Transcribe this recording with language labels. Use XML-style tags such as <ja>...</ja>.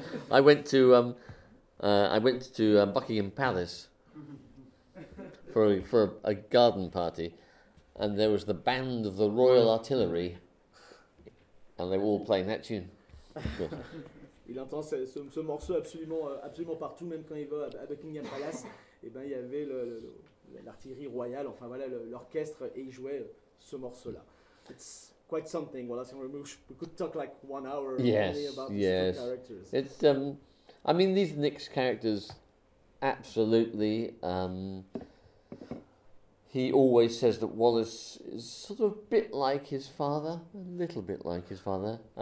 <en>I went to Buckingham Palace for a garden party, and there was the band of the Royal Artillery, and they were all playing that tune.</en> <fr>Il entend ce morceau absolument partout, même quand il va à Buckingham Palace. Et ben, il y avait l'artillerie royale, enfin voilà, l'orchestre, et il jouait ce morceau-là.</fr> <en>It's quite something. Well, that's something we could talk like 1 hour yes, only about these characters. It's I mean, these Nick's characters, absolutely. He always says that Wallace is sort of a little bit like his father.</en>